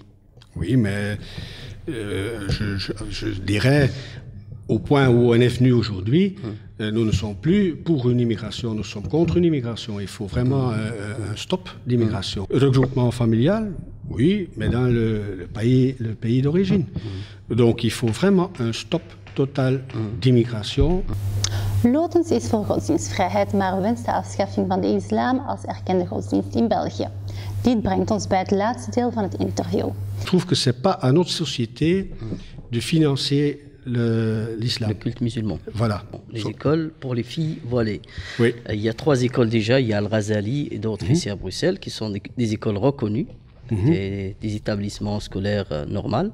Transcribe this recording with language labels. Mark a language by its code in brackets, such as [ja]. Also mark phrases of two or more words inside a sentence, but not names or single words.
[fr] Oui, mais je dirais, au point où on est venu aujourd'hui, nous ne sommes plus pour une immigration, nous sommes contre une immigration. Il faut vraiment un stop d'immigration. Regroupement familial, oui, mais dans le pays d'origine. Donc il faut vraiment un stop totaal d'immigration. [nl] Lotens is voor godsdienstvrijheid, maar wenst de afschaffing van de islam als erkende godsdienst in België. Dit brengt ons bij het laatste deel van het interview. [fr] Je trouve que c'est pas à notre société de financer l'islam. Le culte musulman. Voilà. Les écoles pour les filles voilées. Oui. Il y a 3 écoles déjà, il y a Al-Ghazali et d'autres ici à Bruxelles qui sont des écoles reconnues, des établissements scolaires normaux.